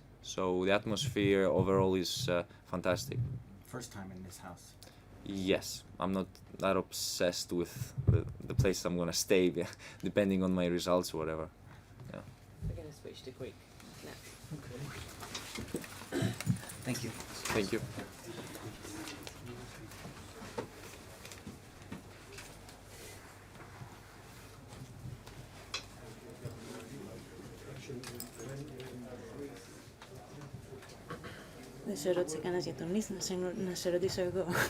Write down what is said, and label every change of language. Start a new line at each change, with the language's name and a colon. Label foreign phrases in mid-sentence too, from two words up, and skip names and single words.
English: So the atmosphere overall is fantastic. First time in this house? Yes, I'm not that obsessed with the place I'm gonna stay, depending on my results or whatever. Yeah. switch to Greek now. Thank you. Thank you.
Greek: Δεν σε ρώτησε κανένας για τον Ίσ, να σε ρωτήσω εγώ.